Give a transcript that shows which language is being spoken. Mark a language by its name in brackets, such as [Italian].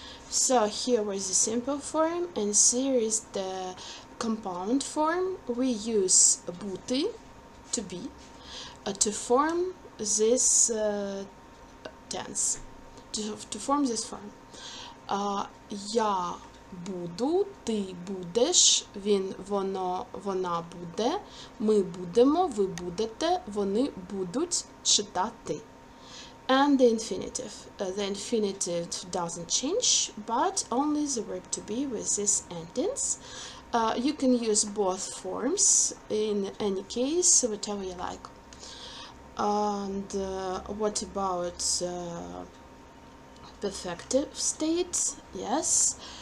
[English] So here was the simple form, and here is the compound form. We use бути, to be, to form this tense, to form this form. [Ukrainian] Я буду, ти будеш, він, воно, вона буде, ми будемо, ви будете, вони будуть читати. [English] And the infinitive. The infinitive doesn't change, but only the verb to be with these endings. You can use both forms in any case, whatever you like. And what about perfective state? Yes.